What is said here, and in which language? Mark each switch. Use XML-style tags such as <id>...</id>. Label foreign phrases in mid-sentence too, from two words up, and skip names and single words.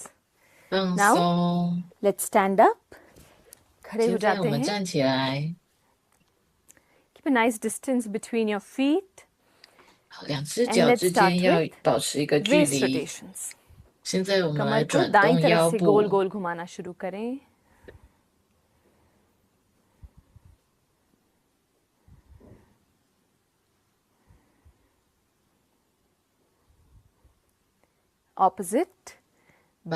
<zh>放</zh> <en>Now</en> <zh>松。</zh> <en>let's stand up.</en> <hi>खड़े हो</hi> <zh>现在我</zh> <hi>जाते</hi> <zh>们</zh> <hi>हैं.</hi> <zh>站起来，</zh> <en>Keep a nice distance between your feet.</en> <zh>好，两只</zh> <en>And</en> <zh>脚</zh> <en>let's</en> <zh>之</zh> <en>start</en> <zh>间要</zh> <en>with</en> <zh>保持一个距</zh> <en>waist</en> <zh>离。</zh> <en>rotations.</en> <zh>现在我们来</zh> <hi>कमर को</hi> <zh>转</zh> <hi>दाईं</hi> <zh>动</zh> <hi>तरफ</hi> <zh>腰</zh> <hi>से गोल</hi> <zh>部，</zh> <hi>गोल घुमाना शुरू करें. Opposite,</hi> <zh>反</zh>